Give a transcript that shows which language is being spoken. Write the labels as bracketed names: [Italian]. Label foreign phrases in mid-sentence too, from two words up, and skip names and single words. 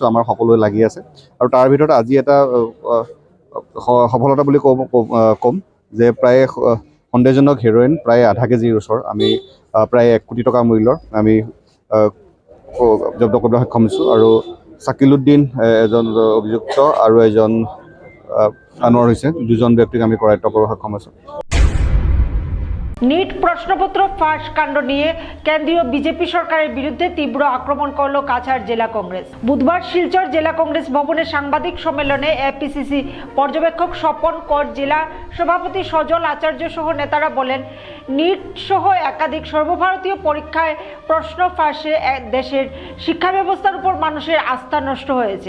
[Assamese] আমাৰ সকলোৱে লাগি আছে আৰু তাৰ ভিতৰত আজি এটা সফলতা বুলি ক'ম যে প্ৰায় সন্দেহজনক হেৰইন প্ৰায় আধা কেজিৰ ওচৰ আমি প্ৰায় 1 কোটি টকা মূল্যৰ আমি জব্দ কৰিবলৈ সক্ষম হৈছোঁ। আৰু চাকিলুদ্দিন এজন অভিযুক্ত আৰু এজন আনোৱাৰ হৈছে, দুজন ব্যক্তিক আমি কৰায়ত্ব কৰিবলৈ সক্ষম হৈছোঁ। [Bangla] নিট প্রশ্নপত্র ফাঁস কাণ্ড নিয়ে কেন্দ্রীয় বিজেপি সরকারের বিরুদ্ধে তীব্র আক্রমণ করল কাছাড় জেলা কংগ্রেস। বুধবার শিলচর জেলা কংগ্রেস ভবনে সাংবাদিক সম্মেলনে এপিসিসি পর্যবেক্ষক স্বপন কর, জেলা সভাপতি সজল আচার্য সহ নেতারা বলেন, নিট সহ একাধিক সর্বভারতীয় পরীক্ষায় প্রশ্ন ফাঁসে দেশের শিক্ষা ব্যবস্থার উপর মানুষের আস্থা নষ্ট হয়েছে।